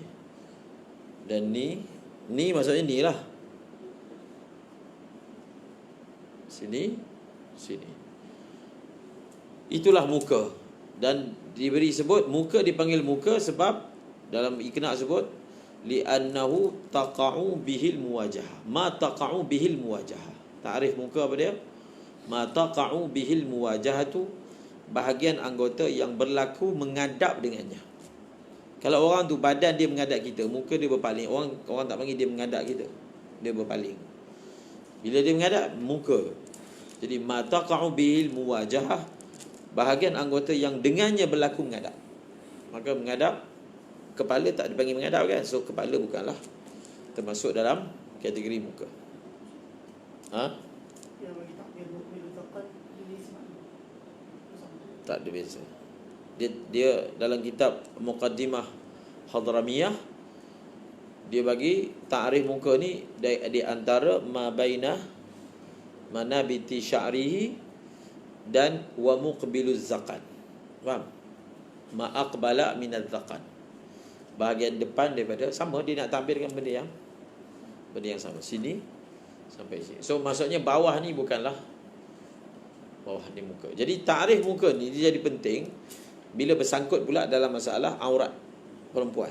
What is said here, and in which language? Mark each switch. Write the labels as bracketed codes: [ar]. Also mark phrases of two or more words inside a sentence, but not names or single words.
[ms] Dan ni maksudnya ni lah. Sini. Itulah muka. Dan diberi sebut muka, dipanggil muka sebab dalam ikna sebut [ar] لأنه تقع به المواجهة. ما تقع به المواجهة. Ta'rif muka apa dia? ما تقع به المواجهة, [ms] bahagian anggota yang berlaku menghadap dengannya. Kalau orang tu badan dia menghadap kita, muka dia berpaling. Orang tak panggil dia menghadap kita, dia berpaling. Bila dia menghadap, muka. [ar] Jadi ما تقع به المواجهة, [ms] bahagian anggota yang dengannya berlaku menghadap. Maka menghadap, kepala tak dipanggil menghadap kan. So kepala bukanlah termasuk dalam kategori muka. Yang bagi takbir letakkan ini sebenarnya. Tak ada beza. Dia dalam kitab Muqaddimah Hadramiyah, dia bagi ta'rif muka ni di antara [ar] ما بين منابت شعره [ms] dan [ar] ومقبل الذقن. [ms] Faham? [ar] ما أقبل من الذقن. [ms] Bahagian depan daripada, sama dia nak tampilkan benda yang sama. Sini sampai sini. So maksudnya bawah ni bukanlah bawah ni muka. Jadi ta'rif muka ni dia jadi penting bila bersangkut pula dalam masalah aurat perempuan.